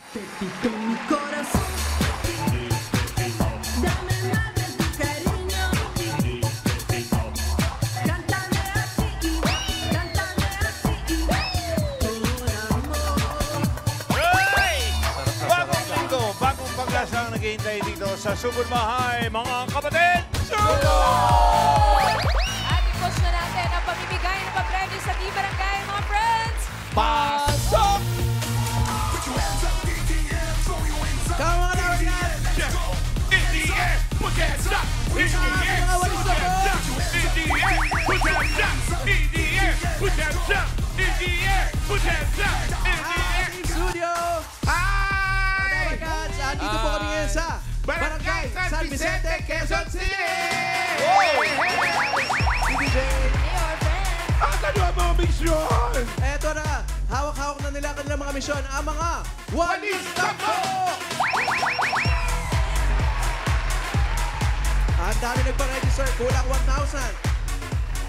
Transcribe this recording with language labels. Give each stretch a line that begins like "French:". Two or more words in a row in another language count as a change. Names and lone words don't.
Spanish: Te pido mi corazón. Dame más de tu cariño. Cántame así, cántame así. Por amor.
Filipino: Bagong linggo, bagong paglasa ang naghihintay dito sa Sugod Mahay, mga kapatid! Sugod! At i-push na natin ang pamimigay ng papremyo sa Di-Barangay, mga friends! Pasok!
English: Come on, Ariel! In the air, put that stuff! In the air, put that stuff! In the air, put that stuff! In the air, put that stuff! In the air, put that stuff! In the air! Studio! Hi!
Filipino: Barangay! Andito po kami ngayon sa Barangay San Vicente, Quezon City! DJ. Mayor, friends! Ang ano ang mga misyon? Eto na, hawak-hawak na nila kanilang mga misyon, ang mga Walis na po! Ang dami nagpa-register, kulang 1,000.